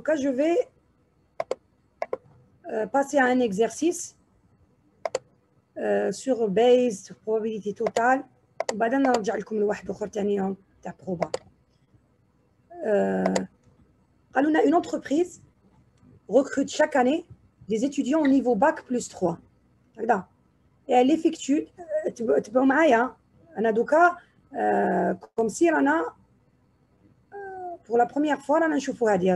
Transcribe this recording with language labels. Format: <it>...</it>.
<fr>je vais passer à un exercice sur base, sur probabilité totale.</fr> <ar>وبعدين نرجع لكم لواحد اخر ثاني تاع بروبا. قالوا لنا</ar> <fr>une entreprise recrute chaque année des étudiants au niveau bac plus 3.</fr> <ar>هكذا.</ar> <fr>Et elle effectue</fr> <ar>تبعوا معايا انا دوكا</ar> <fr>comme si رانا pour la première fois</fr> <ar>رانا نشوفوا هذه.</ar>